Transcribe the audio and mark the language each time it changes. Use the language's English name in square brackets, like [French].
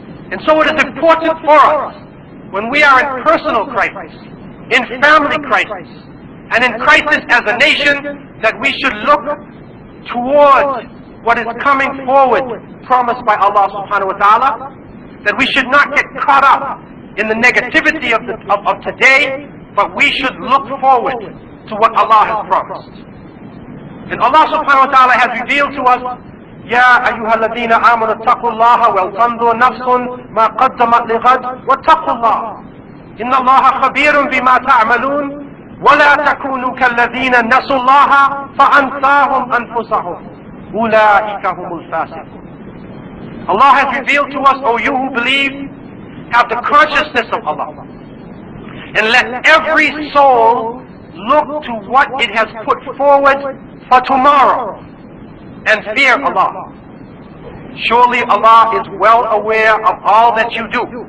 [English] And so it is important for us, when we are in personal crisis, in family crisis, and in crisis as a nation, that we should look towards what is coming forward, promised by Allah subhanahu wa ta'ala, that we should not get caught up in the negativity of today, but we should look forward to what Allah has promised. And Allah subhanahu wa ta'ala has revealed to us, [Arabic] يَا أَيُّهَا الَّذِينَ آمَنُوا اتَّقُوا اللَّهَ وَلْتَنظُرْ نَفْسٌ مَا قَدَّمَتْ لِغَدٍ وَاتَّقُوا اللَّهَ إِنَّ اللَّهَ خَبِيرٌ بِمَا تَعْمَلُونَ وَلَا تَكُونُوا كَالَّذِينَ نَسُوا اللَّهَ فَأَنْسَاهُمْ أَنفُسَهُمْ أُولَئِكَ هُمُ الْفَاسِقُونَ. [English] Allah has revealed to us, O you who believe, have the consciousness of Allah. And let every soul look to what it has put forward for tomorrow and fear Allah. Surely Allah is well aware of all that you do.